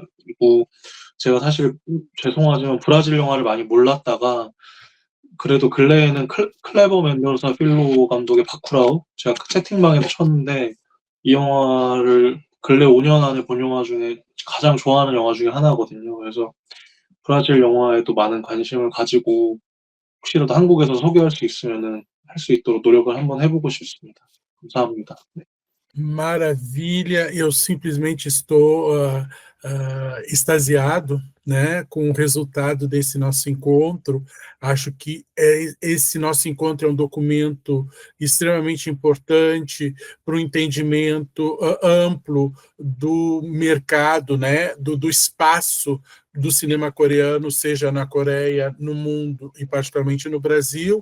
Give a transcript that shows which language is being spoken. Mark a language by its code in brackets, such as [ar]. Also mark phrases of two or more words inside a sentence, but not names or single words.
[ko] 그리고 제가 사실 죄송하지만 브라질 영화를 많이 몰랐다가 그래도 근래에는 클레버 멘도사 필로 감독의 바쿠라우 제가 채팅방에서 쳤는데 이 영화를 근래 5년 안에 본 영화 중에 가장 좋아하는 영화 중에 하나거든요. 그래서 브라질 영화에도 많은 관심을 가지고 혹시라도 한국에서 소개할 수 있으면은 할 수 있도록 노력을 한번 해보고 싶습니다. 감사합니다. 네. [pt] Maravilha, eu simplesmente estou extasiado, né, com o resultado desse nosso encontro. Acho que esse nosso encontro é um documento extremamente importante para o entendimento amplo do mercado, né, do espaço do cinema coreano, seja na Coreia, no mundo e particularmente no Brasil.